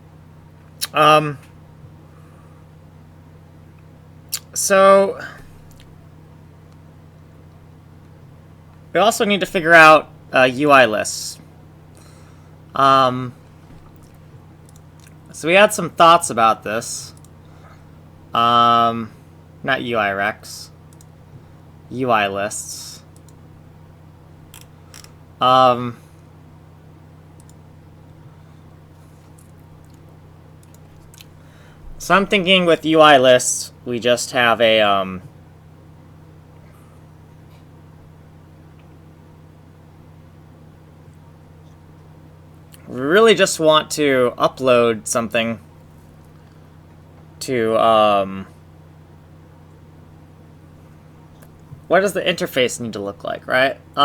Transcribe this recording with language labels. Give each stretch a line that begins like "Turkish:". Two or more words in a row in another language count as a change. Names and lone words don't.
English: So we also need to figure out UI lists. So we had some thoughts about this. Not UI recs. UI lists. So I'm thinking with UI lists, we just have a we really just want to upload something to what does the interface need to look like, right?